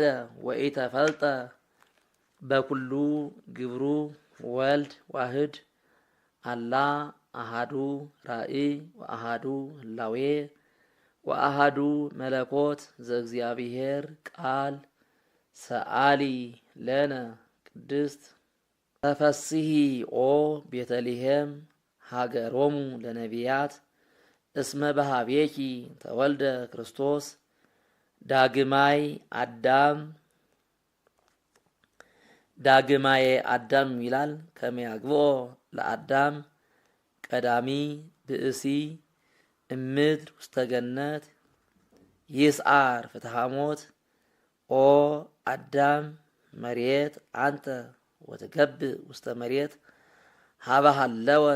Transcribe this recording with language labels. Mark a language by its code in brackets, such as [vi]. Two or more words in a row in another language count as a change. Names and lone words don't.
[gez] ወኢተፈልጠ በኩሉ ግብሩ ወልድ ዋህድ አላ አሃዱ ራእይ ወአሃዱ ህላዌ ወአሃዱ መለኮት ዘእግዚአብሔር ቃል ሰአሊ ለነ ቅድስት ተፈስሒ ኦ ቤተልሔም ሀገሮሙ ለነቢያት እስመ በሃቤኪ ተወልደ ክርስቶስ ዳግማይ ዳግማዬ አዳም ይላል። ከመ ያግብኦ ለአዳም ቀዳሚ ብእሲ እምድር ውስተ ገነት ይስዓር ፍትሐ ሞት ኦ አዳም መሬት አንተ ወትገብእ ውስተ መሬት ሀበ ሃለወት